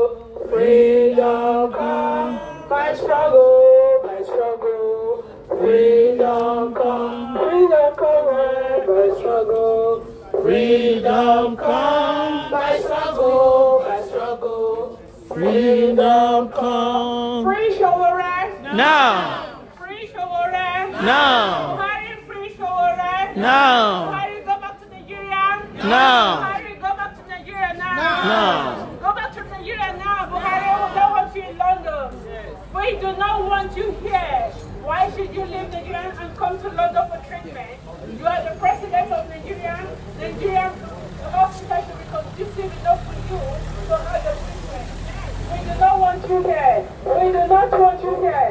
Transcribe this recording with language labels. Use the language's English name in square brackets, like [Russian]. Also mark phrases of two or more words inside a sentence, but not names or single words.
[English] Freedom come by struggle, by struggle. Freedom come by struggle. Freedom come by struggle, by struggle. Freedom come. Free Sowore. Now. Free Sowore. Now. Buhari, free Sowore. Now. Buhari, go back to Nigeria. Now. Buhari, go back to Nigeria now. Now. Go back to Nigeria now. Buhari, we don't want you in London. We do not want you here. Why should you leave Nigeria and come to London for treatment? You are the president of Nigeria. Nigeria hospital should be conducive enough for you to have the treatment. We do not want you here. We do not want you here.